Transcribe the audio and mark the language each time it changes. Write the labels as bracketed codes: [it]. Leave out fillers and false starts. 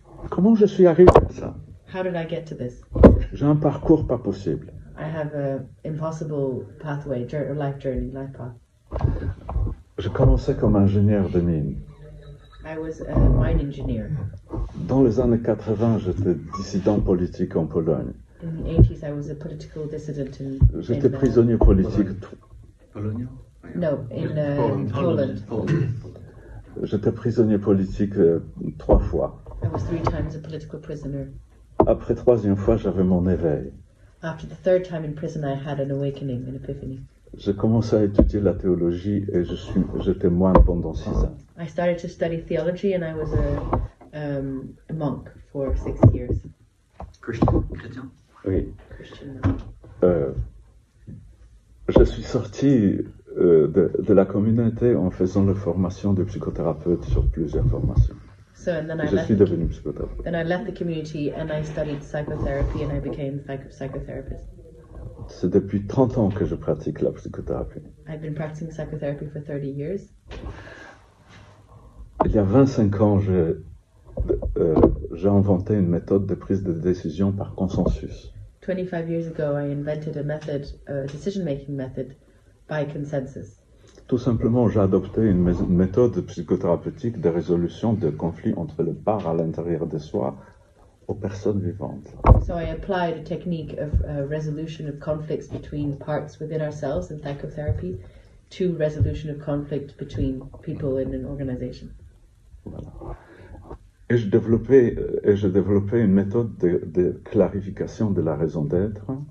[fr] Comment je suis arrivé à ça? [en] How did I get to this? [fr] J'ai un parcours pas possible. [en] I have an impossible pathway, life journey, life path. [fr] Je commençais comme ingénieur de mine. [en] I was a mine engineer. [fr] Dans les années 80, j'étais dissident politique en Pologne. [en] In the 80s, I was a political dissident [fr] J'étais prisonnier politique. [en] in Poland. [fr] J'étais prisonnier politique 3 fois. [en] I was 3 times a political prisoner. [fr] Après 3e fois, j'avais mon éveil. [en] After the 3rd time in prison, I had an awakening, an epiphany. [fr] J'ai commencé à étudier la théologie et j'étais moine pendant 6 ans. [en] I started to study theology and I was a monk for 6 years. [fr] Chrétien. Oui. Je suis sorti de la communauté en faisant la formation de psychothérapeute sur plusieurs formations. [en] So, and then [fr] Je suis devenu psychothérapeute. [en] Then I left the community and I studied psychotherapy and I became a psychotherapist. [fr] C'est depuis 30 ans que je pratique la psychothérapie. [en] I've been practicing psychotherapy for 30 years. [fr] Il y a 25 ans, j'ai inventé une méthode de prise de décision par consensus. [en] 25 years ago, I invented a decision-making method by consensus. [fr] Tout simplement, j'ai adopté une méthode psychothérapeutique de résolution de conflits entre les parts à l'intérieur de soi aux personnes vivantes. [en] So I applied a technique of resolution of conflicts between parts within ourselves in psychotherapy to resolution of conflict between people in an organization. [fr] Voilà. Et je développais une méthode de clarification de la raison d'être.